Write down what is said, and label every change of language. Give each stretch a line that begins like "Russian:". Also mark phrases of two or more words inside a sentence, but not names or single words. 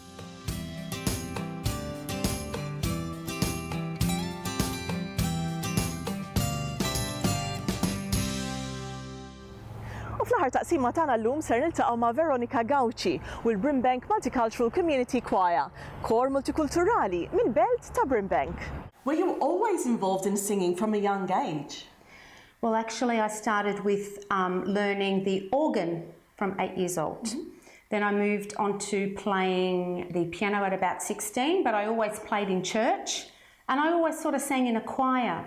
Maltese: U fl-aħħar taqsima tagħna llum ser niltaqgħu ma' Veronica Gauci u l-Brimbank Multicultural Community Choir, kor multikulturali minn belt ta' Brimbank.
English: Were you always involved in singing from a young age? Well, actually, I started with learning the organ from 8 years old. Then I moved on to playing the piano at about 16, but I always played in church. And I always sort of sang in a choir.